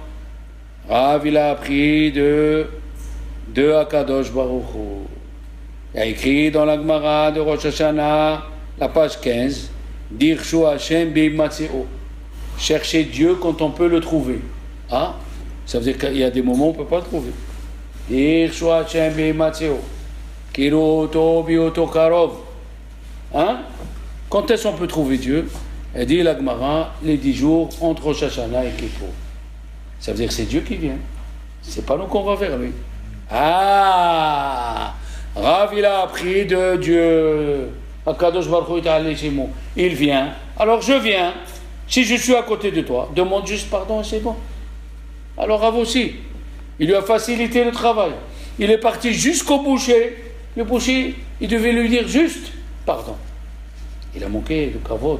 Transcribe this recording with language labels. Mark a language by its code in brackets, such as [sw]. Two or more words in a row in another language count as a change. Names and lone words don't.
[fr] Rav, il a appris de [he] הקדוש ברוך הוא. [fr] Il a écrit dans la Gemara de Rosh Hashanah, la page 15, [he] דרשו השם בהמצאו. [fr] Chercher Dieu quand on peut le trouver. Ah, ça veut dire qu'il y a des moments où on ne peut pas le trouver. [he] דרשו השם בהמצאו. קראוהו בהיותו קרוב. [fr] Hein? Quand est-ce qu'on peut trouver Dieu? Elle dit la Gemara, les 10 jours entre Rosh Hashanah et Kippour. Ça veut dire que c'est Dieu qui vient. C'est pas nous qu'on va vers lui. Ah, Rav, il a appris de Dieu. [he] הקדוש ברוך הוא יתעלה שמו. [fr] Il vient. Alors je viens. Si je suis à côté de toi, demande juste pardon et c'est bon. Alors Rav aussi, il lui a facilité le travail. Il est parti jusqu'au boucher. Le boucher, il devait lui dire juste pardon. Il a manqué de kavod.